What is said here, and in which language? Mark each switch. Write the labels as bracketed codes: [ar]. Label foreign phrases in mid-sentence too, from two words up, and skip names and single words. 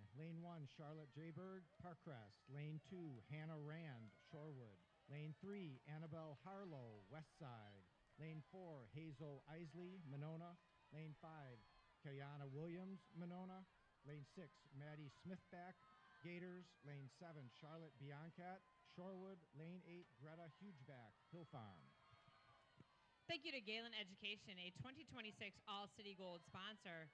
[en] Lane 1, Charlotte Jayberg, Parkcrest. Lane 2, Hannah Rand, Shorewood. Lane 3, Annabelle Harlow, Westside. Lane 4, Hazel Isley, Monona. Lane 5, Kayana Williams, Monona. Lane 6, Maddie Smithback, Gators. Lane 7, Charlotte Biancat, Shorewood. Lane 8, Greta Hugeback, Hill Farm. Thank you to Galen Education, a 2026 All-City Gold sponsor.